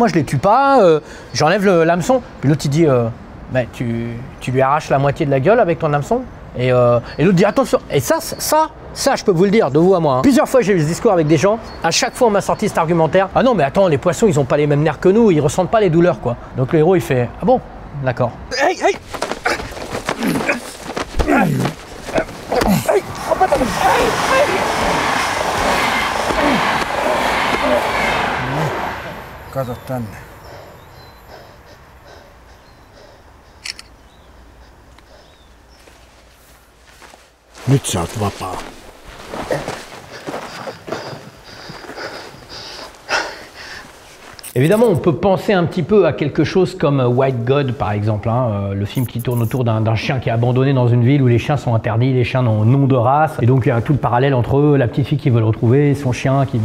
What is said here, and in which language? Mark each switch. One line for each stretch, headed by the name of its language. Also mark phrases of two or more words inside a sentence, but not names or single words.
French: Moi, je les tue pas, j'enlève l'hameçon. Puis l'autre, il dit, bah, tu lui arraches la moitié de la gueule avec ton hameçon. Et l'autre dit, attention. Et ça, je peux vous le dire, de vous à moi. Hein. Plusieurs fois, j'ai eu ce discours avec des gens. À chaque fois, on m'a sorti cet argumentaire. Ah non, mais attends, les poissons, ils ont pas les mêmes nerfs que nous, ils ressentent pas les douleurs, quoi. Donc le héros, il fait, ah bon, d'accord. Hey, hey.
Finnish: Kato tänne. Nyt sä oot vapaa.
French: Évidemment, on peut penser un petit peu à quelque chose comme White God, par exemple, hein, le film qui tourne autour d'un chien qui est abandonné dans une ville où les chiens sont interdits, les chiens n'ont nom de race, et donc il y a tout le parallèle entre eux, la petite fille qui veut le retrouver, son chien qui...